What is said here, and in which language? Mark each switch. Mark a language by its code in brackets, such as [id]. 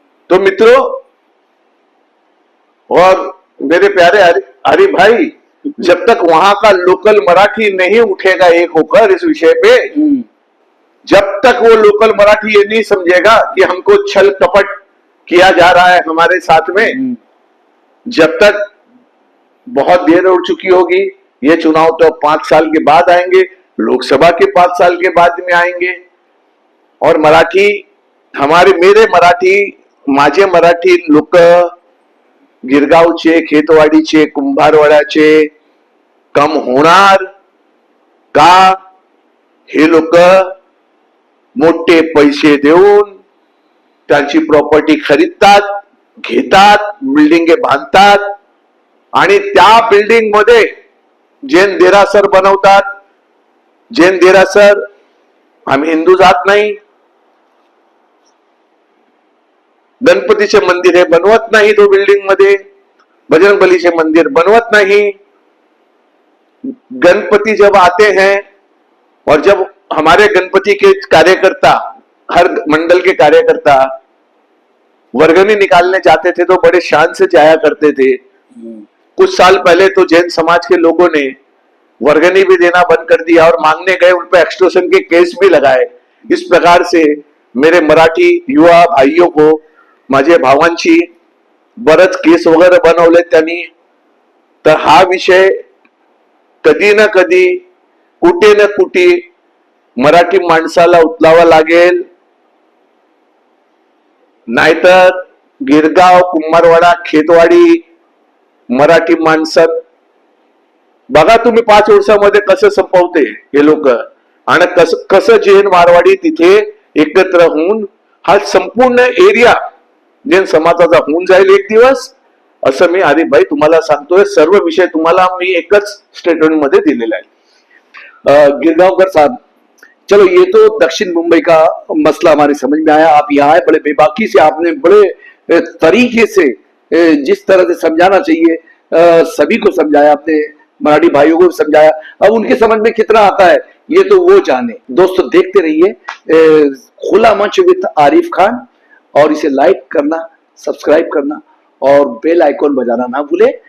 [hi] तो मित्रों और मेरे प्यारे हरि भाई, जब तक वहां का लोकल मराठी नहीं उठेगा एक होकर इस विषय पे, जब तक वो लोकल मराठी ये नहीं समझेगा कि हमको छल कपट किया जा रहा है हमारे साथ में, जब तक बहुत देर उड़ चुकी होगी। ये चुनाव तो 5 साल के बाद आएंगे, लोकसभा के 5 साल के बाद में आएंगे। और मराठी, मेरे मराठी, [mr] माझे मराठी लोक गिरगावचे, खेतवाडीचे, कुंभारवाड्याचे कम होणार का? हे लोक मोठे पैसे देऊन त्यांची प्रॉपर्टी खरीदतात, घेतात, बिल्डिंगे बांधतात आणि त्या बिल्डिंग मध्ये जैन देरासर बनवतात. जैन देरासर, आम्ही हिंदू जात नाही. गणपतीचे मंदिर हे बनवत नाही तो बिल्डिंग मध्ये, बजरंगबलीचे मंदिर बनवत नहीं. [hi] गणपति जब आते हैं और जब हमारे गणपति के कार्यकर्ता, हर मंडल के कार्यकर्ता वर्गनी निकालने जाते थे तो बड़े शान से जाया करते थे. कुछ साल पहले तो जैन समाज के लोगों ने वर्गनी भी देना बंद कर दिया और मांगने गए, उन पर एक्सटॉर्शन के केस भी लगाए. इस प्रकार से मेरे मराठी युवा भाइयों को, [mr] माझे भावांची बरंच केस वगैरे बनवले त्यांनी. तर हा विषय कधी ना कधी, कुठे ना कुठे मराठी माणसाला उचलावा लागेल, नाहीतर गिरगाव, कुंभारवाडा, खेतवाडी मराठी माणसं बघा तुम्ही 5 वर्षामध्ये कसं संपवते हे लोक, आणि कसं जैन मारवाडी तिथे एकत्र होऊन हा संपूर्ण एरिया जैन समाजाचा होऊन जाईल एक दिवस, असं मी आरिफ भाई तुम्हाला सांगतोय. सर्व विषय तुम्हाला मी एकच स्टेटमेंट मध्ये दिलेला आहे. [hi] गिरगांवकर साहब, चलो ये तो दक्षिण मुंबई का मसला हमारे समझ में आया. आप यहाँ आए, बड़े बेबाकी से आपने बड़े तरीके से जिस तरह से समझाना चाहिए सभी को समझाया आपने, मराठी भाइयों को भी समझाया. अब उनके समझ में कितना आता है ये तो वो जाने. दोस्तों देखते रहिए खुला मंच विद आरिफ खान, और इसे लाइक करना, सब्सक्राइब करना और बेल आइकॉन बजाना ना भूले.